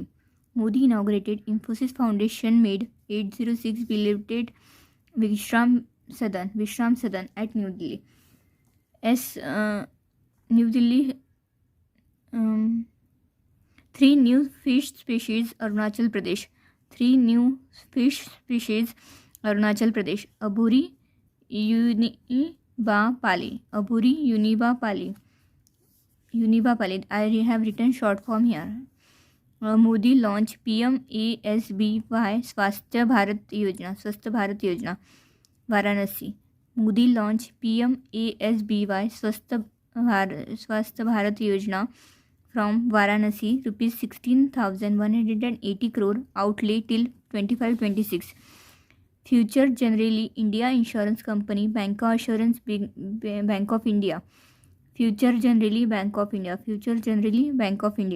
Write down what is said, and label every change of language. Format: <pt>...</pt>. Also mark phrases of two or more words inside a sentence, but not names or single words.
<en>Modi inaugurated Infosys Foundation made 806 belated Vishram Sadan at New Delhi. New Delhi. 3 new fish species Arunachal Pradesh. 3 new fish species Arunachal Pradesh. Aburi univa pali. Aburi univa pali. I have written short form here. Modi launch PMASBY Swasthya Bharat Yojana Varanasi. Modi launch PMASBY Swasthya Bharat Yojana from Varanasi, rupees 16,180 crore outlay till 25-26. Future Generali India Insurance Company, Bank Assurance Bank of India. Future Generali Bank of India.</en>